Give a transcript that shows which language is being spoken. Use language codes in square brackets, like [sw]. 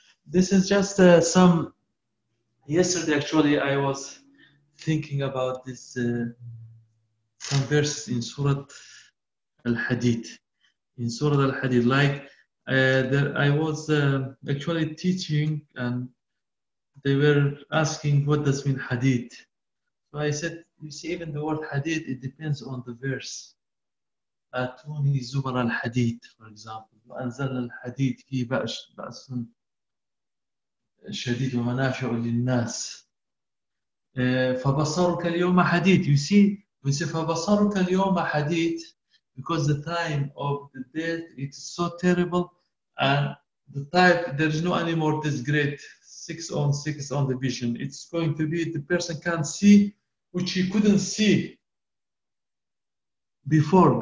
[en] This is just some, yesterday actually I was thinking about this some verses in Surah Al-Hadid. In Surah Al-Hadid, like I was actually teaching and they were asking what does mean Hadid. So I said, you see, even the word Hadid, it depends on the verse. [ar] أتوني زبر الحديد [en] for example [ar] وأنزل الحديد في بأس شديد ومنافع للناس فبصرك اليوم حديد. [en] You see, we say [ar] فبصرك اليوم حديد [en] because the time of the death it is so terrible and the type there is no any more this great six on six on the vision. It's going to be the person can't see which he couldn't see before.